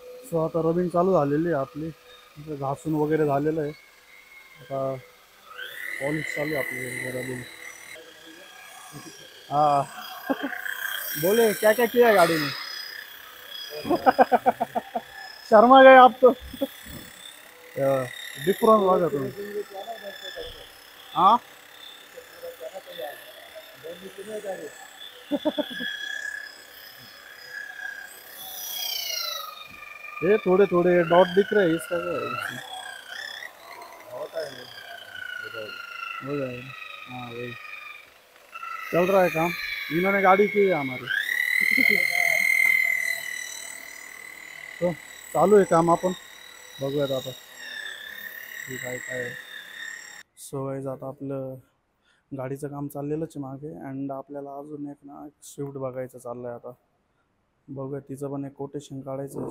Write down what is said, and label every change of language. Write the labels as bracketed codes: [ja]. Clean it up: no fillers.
[mr] So आता rubbing चालू झालेली आहे आपली, घासून वगैरे झालेलं आहे. आता पॉलिश चालू आहे आपली रबिंग. [hi] हाँ बोले क्या क्या किया गाड़ी में? शर्मा गए आप तो, डिफरेंट लगा तुम्हें. हाँ ये थोड़े थोड़े डॉट दिख रहे हैं, इसका क्या है? हो जाएगा. हाँ वही चल रहा है काम, इन्होंने गाड़ी की है हमारी. [mr] तो चालू आहे काम, आपण बघूयात आता काय काय. सो गाईज आता आपलं गाडीचं काम चाललेलंच आहे मागे. अँड आपल्याला अजून एक ना स्विफ्ट बघायचं चाललं आहे आता, बघूया तिचं पण एक कोटेशन काढायचं आहे.